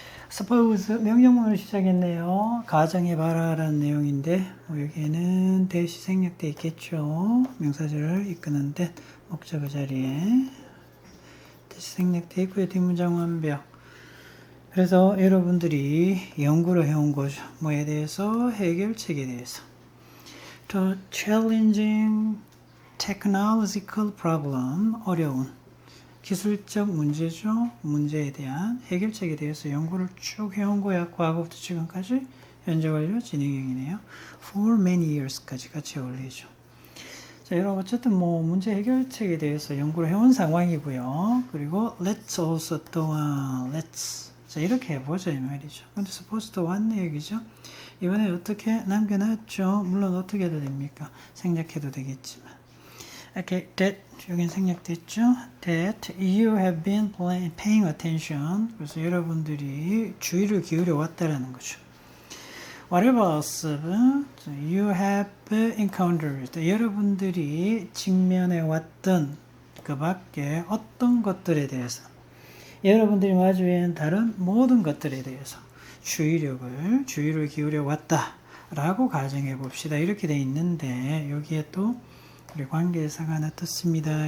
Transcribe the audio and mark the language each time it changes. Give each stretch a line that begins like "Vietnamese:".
Korean: Suppose 명령문을 시작했네요. 가정해봐라 라는 내용인데 여기에는 대시 생략돼 있겠죠. 명사절을 이끄는 데 목적어 자리에 대시 생략돼 있고요. 뒷문장 완벽. 그래서 여러분들이 연구를 해온 거죠. 뭐에 대해서? 해결책에 대해서.
English: To challenging technological problem,
Korean: 어려운 기술적 문제죠. 문제에 대한 해결책에 대해서 연구를 쭉 해온 거야. 과거부터 지금까지 현재 완료 진행형이네요.
English: For many years
Korean: 까지 같이 어울리죠. 자, 여러분 어쨌든 뭐 문제 해결책에 대해서 연구를 해온 상황이고요. 그리고
English: let's also
Korean: 또한 let's 자 이렇게 해보자 이 말이죠. 근데 suppose 또 왔네 여기죠. 이번에 어떻게 남겨놨죠. 물론 어떻게 해도 됩니까? 생략해도 되겠지만.
English: Okay, that
Korean: 여긴 생략됐죠.
English: That you have been paying attention.
Korean: 그래서 여러분들이 주의를 기울여 왔다라는 거죠.
English: Whatever else you have encountered.
Korean: 여러분들이 직면해 왔던 그 밖에 어떤 것들에 대해서 여러분들이 마주한 다른 모든 것들에 대해서 주의를 기울여 왔다라고 가정해 봅시다. 이렇게 돼 있는데 여기에 또 우리 관계대사가 하나 떴습니다.